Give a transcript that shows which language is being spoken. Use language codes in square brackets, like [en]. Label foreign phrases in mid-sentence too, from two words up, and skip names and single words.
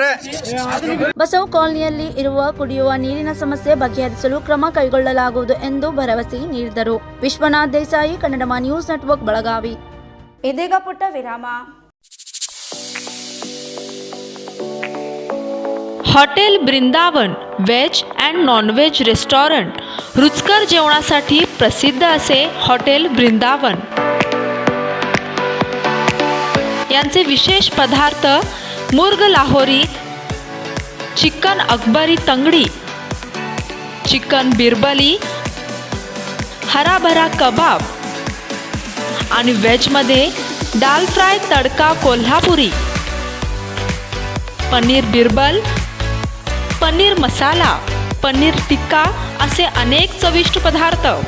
[kn] ಬಸವ ಕಾಲನಿಯಲ್ಲಿ ಇರುವ ಕುಡಿಯುವ ನೀರಿನ ಸಮಸ್ಯೆ ಬಗೆಹರಿಸಲು ಕ್ರಮ ಕೈಗೊಳ್ಳಲಾಗುವುದು ಎಂದು ಭರವಸೆ ನೀಡಿದರು. ವಿಶ್ವನಾಥ್ ದೇಸಾಯಿ, ಕನ್ನಡ ನ್ಯೂಸ್ ನೆಟ್ವರ್ಕ್, ಬೆಳಗಾವಿ. ಇದೀಗ ಪುಟ್ಟ ವಿರಾಮ. [mr] हॉटेल वृंदावन [en] veg and non-veg [mr] रेस्टॉरंट रुचकर जेवणासाठी प्रसिद्ध असे हॉटेल वृंदावन यांचे विशेष पदार्थ मुर्ग लाहोरी, चिकन अकबरी तंगडी, चिकन बिरबली, हराभरा कबाब आणि व्हेजमध्ये दाल फ्राय तडका कोल्हापुरी, पनीर बिरबल, पनीर मसाला, पनीर टिक्का असे अनेक चविष्ट पदार्थ.